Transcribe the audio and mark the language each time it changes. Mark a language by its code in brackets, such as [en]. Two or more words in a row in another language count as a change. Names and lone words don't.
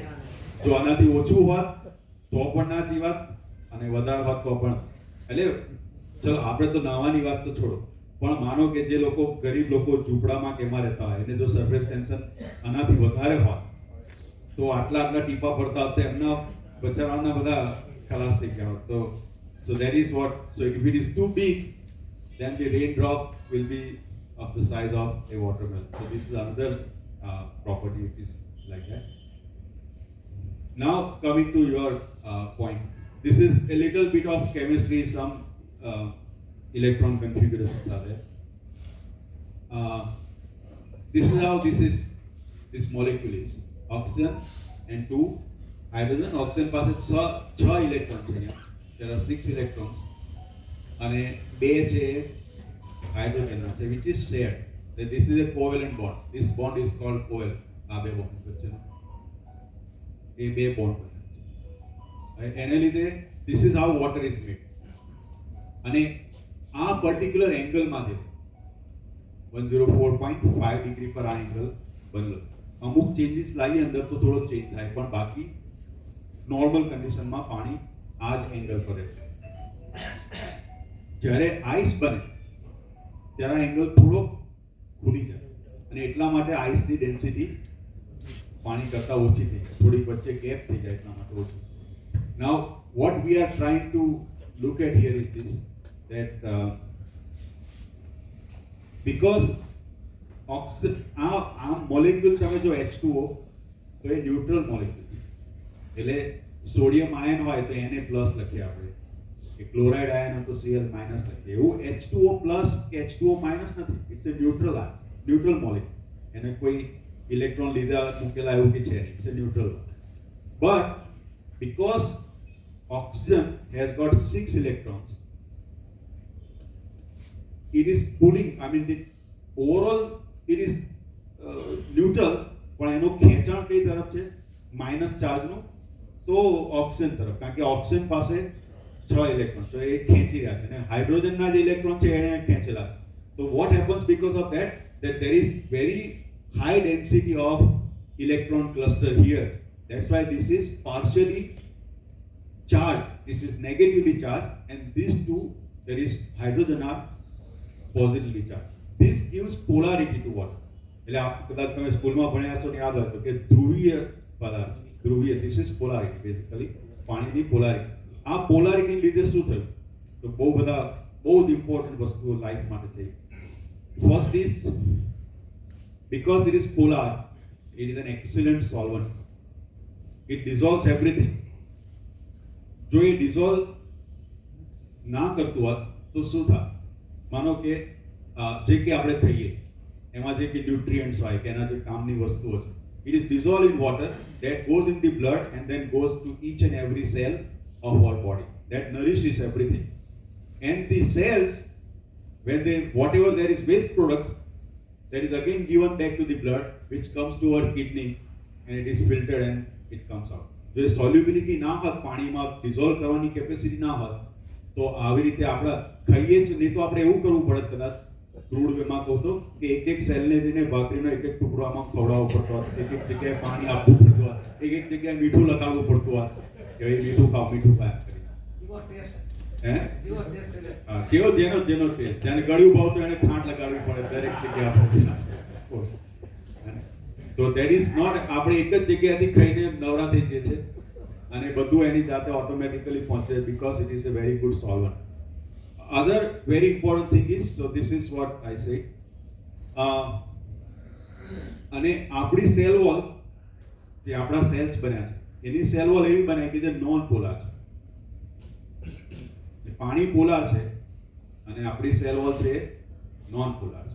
[gu] જો આનાથી ઓછું હોત તો પણ ના જીવાત અને વધારે હોત તો પણ. એટલે ચલો આપણે તો નાહવાની વાત તો છોડો પણ માનો કે જે લોકો ગરીબ લોકો ઝૂંપડામાં કેમાં રહેતા હોય એને જો [en] surface tension [gu] આનાથી વધારે હોત તો આટલા ટીપા પડતા હતા એમના બચારાના બધા ખલાસ થઈ ગયા હોત. [en] તો so that is what, so if it is too big then the raindrop will be of the size of a watermelon. So this is another property which is like that. Now coming to your point, this is a little bit of chemistry, some electron configurations are there. This is how this molecule is. Oxygen and 2 hydrogen. Oxygen [gu] પાસે 6 electrons છે અહીંયા. [en] There are 6 electrons. [gu] અને 2 છે hydrogen છે [en] which is shared. This is a covalent bond. This bond is called covalent. [gu] આ બે bond વચ્ચેનો એ બે bond બને છે. એને લીધે [en] this is how water is made. [gu] અને આ પર્ટિક્યુલર એંગલમાં છે 104.5 ડિગ્રી પર આ એંગલ બદલો. અમુક ચેન્જીસ લાવી અંદર તો થોડો ચેન્જ થાય પણ બાકી નોર્મલ કન્ડિશનમાં પાણી આ જ એંગલ પર રહે છે. જ્યારે આઈસ બને ત્યારે આ એંગલ થોડો ખુલી જાય અને એટલા માટે આઈસની ડેન્સિટી પાણી કરતાં ઓછી થઈ જાય, થોડી વચ્ચે ગેપ થઈ જાય એટલા માટે ઓછી. [en] નાઉ what we are trying to look at here is this, that because [gu] આ મોલેક્યુલ તમે જો H2O તો એ [en] neutral molecule છે. [gu] એટલે [en] sodium ion [gu] હોય તો એને પ્લસ લખીએ આપણે, કે [en] chloride ion [gu] હોય તો Cl માઇનસ લખીએ. એવું H2O પ્લસ કે H2O માઇનસ નથી. [en] It's a neutral ion, neutral molecule. [gu] એને કોઈ ઇલેક્ટ્રોન લીધા મૂકેલા એવું કે છે નહીં. [en] It's a neutral. બટ because oxygen has got 6 electrons. It is pulling, I mean, the overall it is neutral, [gu] પણ એનો ખેંચાણ કઈ તરફ છે? માઇનસ ચાર્જનું, તો ઓક્સિજન તરફ, કારણ કે ઓક્સિજન પાસે 6 ઇલેક્ટ્રોન, તો એ ખેંચી રહ્યા છે અને હાઇડ્રોજનના જે ઇલેક્ટ્રોન છે એને ખેંચેલા છે. [en] So what happens because of that? That there is very high density of electron cluster here. That's why this is partially charged. This is negatively charged, and these two, that is hydrogen, are positively charged. This gives polarity to water. [gu] એટલે આપ કદાચ તમે સ્કૂલમાં ભણ્યા છો ને યાદ હોય તો કે ધ્રુવીય પદાર્થ, ધ્રુવીય, [en] this is polarity basically, [gu] પાણીની પોલારિટી. આ પોલારિટી લીધે શું થયું? તો બહુ જ ઇમ્પોર્ટન્ટ વસ્તુઓ લાઈફ માટે થઈ. [en] First is, because it is polar, it is an excellent solvent. It dissolves everything. [gu] જો એ dissolve ના કરતું હોત તો શું થાય? માનો કે જે કે આપણે ખાઈએ એમાં જે કે ન્યુટ્રિયન્ટ્સ હોય કે એના જે કામની વસ્તુઓ છે, [en] it is dissolved in water, that goes in the blood and then goes to each and every cell of our body, that nourishes everything. And the cells, when they, whatever there is waste product, that is again given back to the blood, which comes to our kidney and it is filtered and it comes out. [gu] જો સોલ્યુબિલિટી ના હોત, પાણીમાં ડિઝોલ્વ કરવાની કેપેસિટી ના હોત, તો આવી રીતે આપણે ખાઈએ જ નહીં, તો આપણે એવું કરવું પડે કદાચ ક્રૂડ વેમાં કહું તો કે એક સેલને જઈને ભાખરીનો એક ટુકડો આમાં ખવડાવવો પડતો હોત, એક જગ્યાએ પાણી આપવું પડતું હોત, એક જગ્યાએ મીઠું લગાડવું પડતું હોત કે ભાઈ મીઠું ખાઓ કરીને. કેવો જેનો ટેસ્ટ, જેને ગળ્યું ભાવતું એને ખાંડ લગાડવી પડે દરેક જગ્યાએ. તો [en] that is not, [gu] આપણે એક જ જગ્યાએથી ખાઈને નવરા થઈ જઈએ છે અને બધું એની જાતે ઓટોમેટિકલી પહોંચે, [en] because it is a very good solvent. Other very important thing is, so this is what I say, [gu] અને આપણી [en] cell wall, [gu] જે આપણા સેલ્સ બન્યા છે એની [en] cell wall [gu] એવી બને કે જે [en] non polar [gu] છે. પાણી પોલાર છે અને આપણી [en] cell wall [gu] છે [en] non polar [gu] છે.